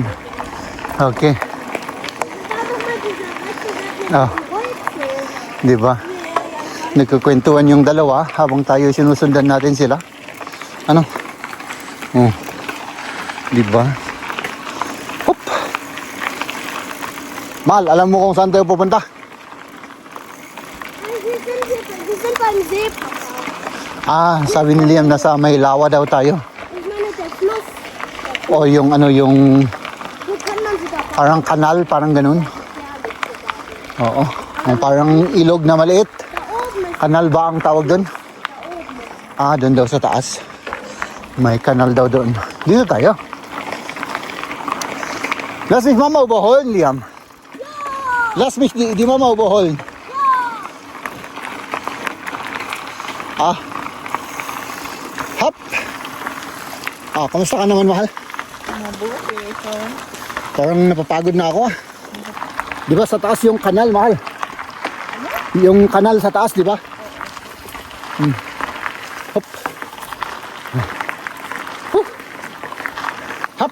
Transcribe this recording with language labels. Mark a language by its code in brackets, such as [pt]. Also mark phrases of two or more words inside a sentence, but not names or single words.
[tl] Okay. Oh. Di ba? Nagkukwentuhan yung dalawa habang tayo sinusundan natin sila. Ano? Oh. Di ba? Hop. Mahal, alam mo kung saan tayo pupunta? [de] Wir sind beim See, Papa. [tl] Ah, sabi ni Liam nasa may lawa daw tayo. [de] Ich meine, der Fluss. [tl] O yung ano, yung [de] Wo kann man sogar fahren? [tl] parang kanal, parang ganun. Oo. Yung parang ilog na maliit. [de] Da oben ist [tl] Kanal ba ang tawag doon? Ah, doon daw sa taas. May kanal daw doon. Dito tayo. [de] Lass mich Mama überholen, Liam. Lass mich die Mama überholen. [tl] Ah. Hop. Ah, kamusta ka naman, mahal? Mabuti ito. Parang napapagod na ako. Di ba sa taas yung kanal, mahal? Yung kanal sa taas, di ba? Hop. Hop.